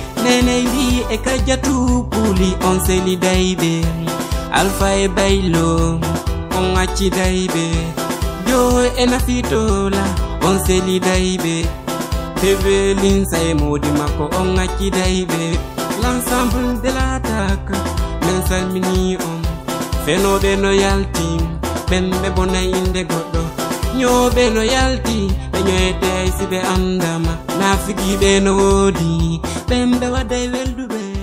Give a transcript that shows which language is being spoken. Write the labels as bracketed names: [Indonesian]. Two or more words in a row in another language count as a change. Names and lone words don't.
[Fula] Nene Lee e Kajatu Puli, on selidayɓe. Alpha e Baylo, on accidayɓe. Jo e Nafitola, on selidayɓe. Evelyn Say Modi Mako, on accidayɓe. [French] L'ensemble de l'attaque, [Fula] men salmini on. Fenoɓe no yalti, ɓen ɓe bona inde goɗɗo. Nyoɓe no yalti, ɓe nyoete ay si ɓe andama. Nafigiɓe no woodi, ɓen ɓe waɗay welduɓe.